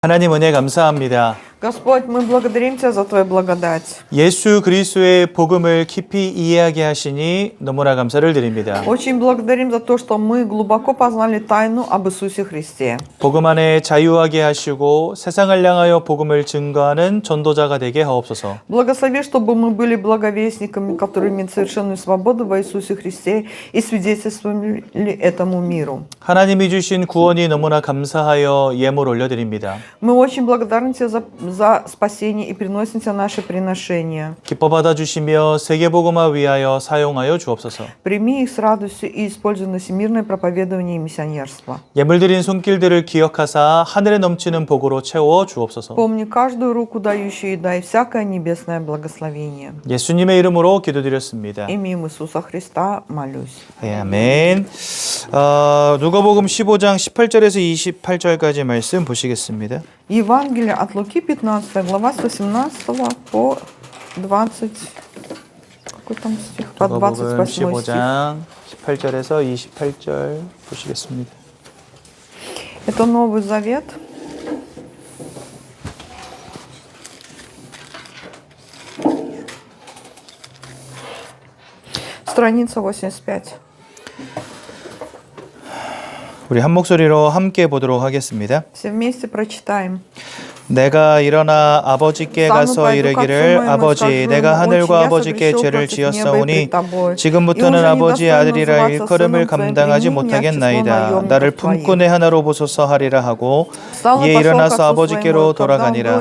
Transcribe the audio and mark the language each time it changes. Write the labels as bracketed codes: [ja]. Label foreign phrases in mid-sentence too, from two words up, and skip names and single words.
[ko] 하나님 은혜 감사합니다. [ru] Господь, мы благодарим Тебя за Твою благодать. [ko] 예수 그리스도의 복음을 깊이 이해하게 하시니 너무나 감사를 드립니다. [ru] Очень благодарим за то, что мы глубоко познали тайну об Иисусе Христе. [ko] 복음 안에 자유하게 하시고 세상을 향하여 복음을 증거하는 전도자가 되게 하옵소서. [ru] Благослови, чтобы мы были благовестниками, которые имеют совершенную свободу во Иисусе Христе и свидетельствовали этому миру. [ko] 하나님이 주신 구원이 너무나 감사하여 예물 올려드립니다. [ru] Мы очень благодарны Тебе за спасение и приносим Тебе наши приношения. [ko] 기뻐 받아주시며 세계복음화 위하여 사용하여 주옵소서. [ru] Прими их с радостью и используй на всемирное проповедование и миссионерство. [ko] 예물 드린 손길들을 기억하사 하늘에 넘치는 복으로 채워 주옵소서. [ru] Помни каждую руку, дающую, и дай всякое небесное благословение. [ko] 예수님의 이름으로 기도드렸습니다. [ru] Именем Иисуса Христа молюсь. [ko] 네, 아멘. 누가복음 15장 18절에서 28절까지 말씀 보시겠습니다. [ru] Евангелие от Луки, 15 глава, с 18 по 20... Какой там стих? По 누가복음 28 стих. [ko] 15장 18절에서 28절 보시겠습니다. [ru] Это Новый Завет. Страница 85. [ko] 우리 한 목소리로 함께 보도록 하겠습니다. [ru] Все вместе прочитаем. [ko] 내가 일어나 아버지께 가서 이르기를 아버지 내가 하늘과 아버지께 죄를 지었사오니 지금부터는 아버지의 아들이라 일컬음을 감당하지 못하겠나이다. 나를 품꾼의 하나로 보소서 하리라 하고 이에 일어나서 아버지께로 돌아가니라.